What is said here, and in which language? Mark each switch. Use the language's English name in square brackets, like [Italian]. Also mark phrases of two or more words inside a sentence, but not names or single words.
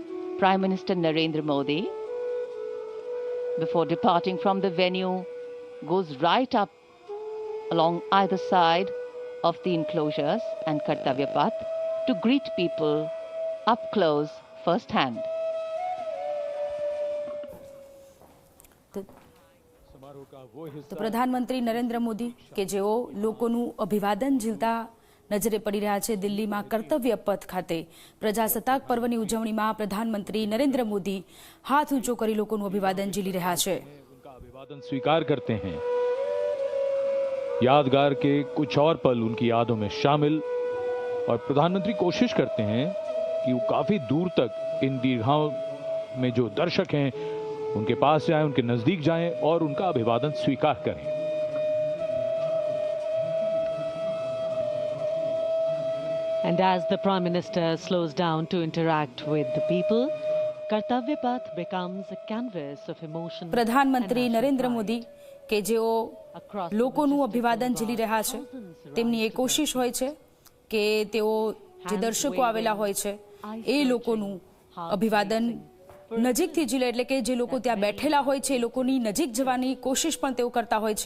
[English] Prime Minister Narendra Modi, before departing from the venue, goes right up along either side of the enclosures and Kartavya Path to greet people up close, first hand. [Gujarati] તો પ્રધાનમંત્રી નરેન્દ્ર મોદી કે જેઓ લોકોનું અભિવાદન ઝીલતા નજરે પડી રહ્યા છે દિલ્હીમાં કર્તવ્ય પથ ખાતે પ્રજાસત્તાક પર્વની ઉજવણીમાં પ્રધાનમંત્રી નરેન્દ્ર મોદી હાથ ઊંચો કરી લોકોનું અભિવાદન ઝીલી રહ્યા છે. [Hindi] अभिवादन स्वीकार करते हैं. यादगार के कुछ और पल उनकी यादों में शामिल और प्रधानमंत्री कोशिश करते हैं कि वो काफी दूर तक इन दीर्घाओं में जो दर्शक हैं उनके पास जाएं, उनके नजदीक जाएं और उनका अभिवादन स्वीकार करें. [English] And as the Prime Minister slows down to interact with the people, Kartavya Path becomes a canvas of emotion. [Gujarati] પ્રધાનમંત્રી નરેન્દ્ર મોદી કે જેઓ લોકોનું અભિવાદન ઝીલી રહ્યા છે તેમની એ કોશિશ હોય છે કે તેઓ જે દર્શકો આવેલા હોય છે એ લોકોનું અભિવાદન નજીકથી ઝીલે, એટલે કે જે લોકો ત્યાં બેઠેલા હોય છે એ લોકોની નજીક જવાની કોશિશ પણ તેઓ કરતા હોય છે.